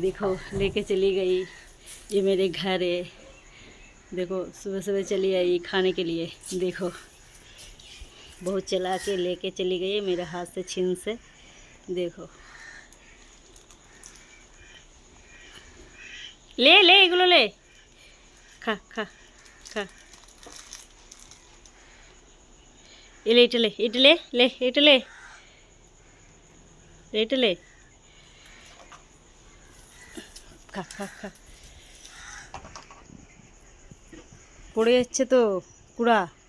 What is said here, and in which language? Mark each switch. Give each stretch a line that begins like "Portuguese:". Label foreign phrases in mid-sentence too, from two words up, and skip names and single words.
Hindi: देखो लेके चली गई। ये मेरे घर है। देखो सुबह सुबह चली आई खाने के लिए। देखो बहुत चला के लेके चली गई मेरे हाथ से छीन से। देखो ले ले एगुलो ले खा खा खा। ले इटले इटले ले इटले इटले खा खा खा।
Bangla: পড়ে যাচ্ছে তো কুড়া।